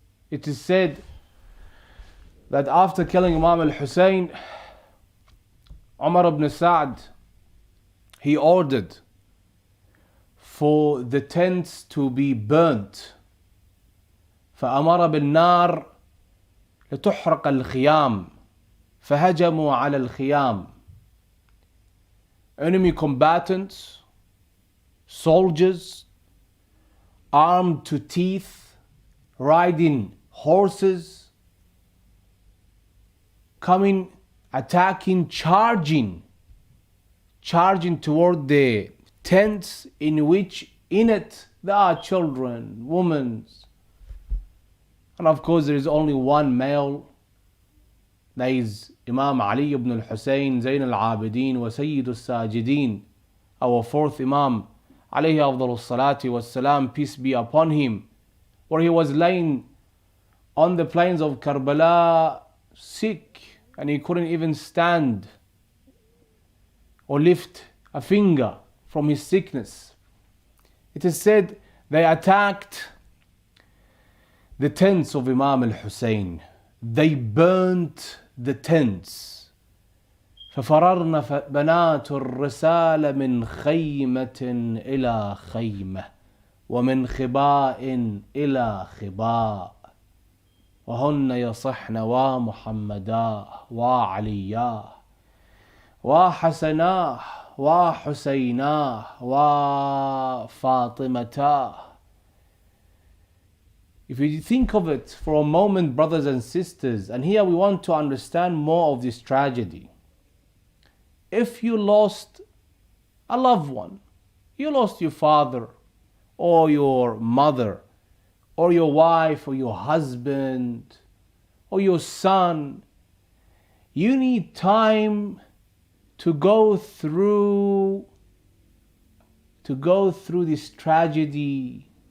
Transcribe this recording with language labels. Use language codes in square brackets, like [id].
[en] It is said that after killing Imam al-Hussein, Umar ibn Sa'd, he ordered for the tents to be burnt. [ar] فأمر بالنار لتحرق الخيام فهجموا على الخيام. [en] Enemy combatants, soldiers, armed to teeth, riding horses, coming, attacking, charging toward the tents in which in it there are children, women. And of course there is only one male. That is Imam Ali ibn al-Hussein, Zayn al-Abidin wa Sayyid al-Sajidin, our fourth Imam, [ar] alayhi afdalus salati was salam, [en] peace be upon him, where he was laying on the plains of Karbala sick, and he couldn't even stand or lift a finger from his sickness. It is said they attacked the tents of Imam al-Hussein. They burnt the tents. [ar] ففررن بنات الرسالة من خيمة إلى خيمة ومن خباء إلى خباء وهن يصحن ومحمدا وعليا وحسناه وحسيناه وفاطمتا. [en] If you think of it for a moment, brothers and sisters, and here we want to understand more of this tragedy. If you lost a loved one, you lost your father or your mother or your wife or your husband or your son, you need time to go through this tragedy.